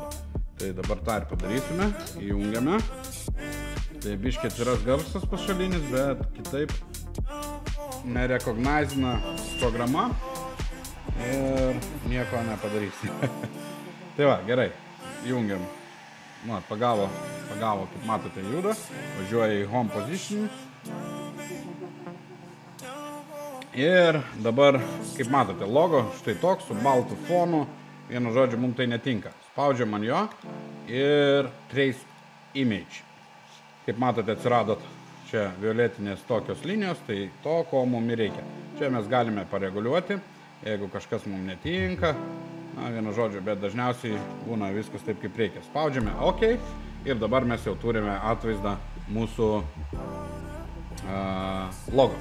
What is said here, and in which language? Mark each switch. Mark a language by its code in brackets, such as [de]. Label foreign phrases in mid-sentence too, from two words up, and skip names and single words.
[lt] Tai dabar tą ir padarysime, įjungiame. Tai biškiai atsiras garsas pašalinis, bet kitaip nerekognizina programa ir nieko nepadarysi. Tai va, gerai, įjungiam. Nu, pagavo, kaip matote, juda, važiuoja į [en] home position. [lt] Ir dabar, kaip matote, logo štai toks su baltu fonu, vienu žodžiu, mums tai netinka. Spaudžiam ant jo ir [en] trace image. [lt] Kaip matote, atsiradot čia violetinės tokios linijos, tai to, ko mums reikia. Čia mes galime pareguliuoti, jeigu kažkas mums netinka, na, vienu žodžiu, bet dažniausiai būna viskas taip, kaip reikia. Spaudžiame OK ir dabar mes jau turime atvaizdą mūsų logo.